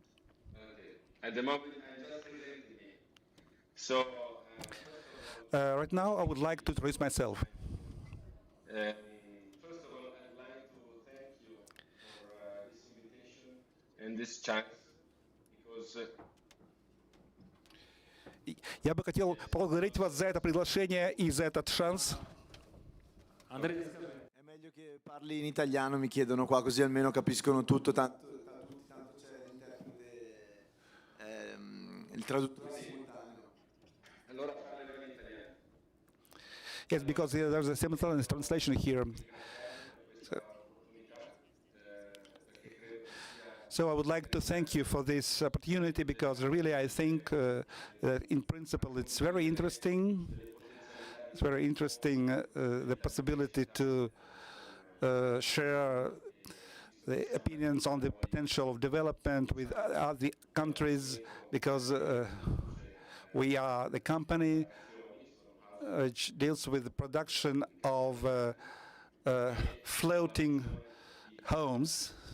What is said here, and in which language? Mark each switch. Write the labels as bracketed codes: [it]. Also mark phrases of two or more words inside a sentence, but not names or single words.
[en] At the moment, I'm just presenting me. So, Right now, I would like to introduce myself. first of all, I'd like to thank you for this invitation and this chance, because [ru] Я бы хотел поблагодарить вас за это приглашение и за этот шанс. Андрей, [it] È meglio che parli in italiano, mi chiedono qua, così almeno capiscono tutto, tanto c'è l'interprete, il traduttore simultaneo. allora parlerò in italiano. [en] Yes, because there's a simultaneous translation here. So I would like to thank you for this opportunity, because really I think that in principle it's very interesting. It's very interesting the possibility to share the opinions on the potential of development with other countries, because we are the company which deals with the production of floating homes.